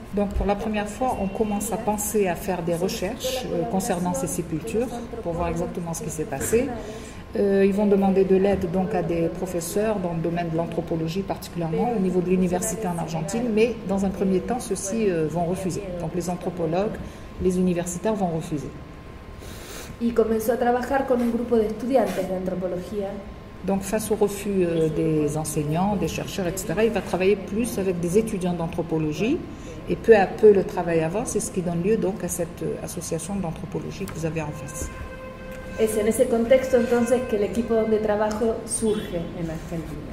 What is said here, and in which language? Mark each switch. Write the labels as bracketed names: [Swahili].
[French] Donc pour la première fois, on commence à penser à faire des recherches concernant ces sépultures pour voir exactement ce qui s'est passé. Ils vont demander de l'aide donc à des professeurs dans le domaine de l'anthropologie particulièrement au niveau de l'université en Argentine, mais dans un premier temps, ceux-ci vont refuser. Donc les anthropologues, les universitaires vont refuser. [Spanish] Y comenzó a trabajar con un grupo de estudiantes de antropología. [French] Donc face au refus des enseignants, des chercheurs, etc., il va travailler plus avec des étudiants d'anthropologie et peu à peu le travail avance, c'est ce qui donne lieu donc à cette association d'anthropologie que vous avez en face. [Spanish] Es en ese contexto entonces que el equipo donde trabajo surge en Argentina.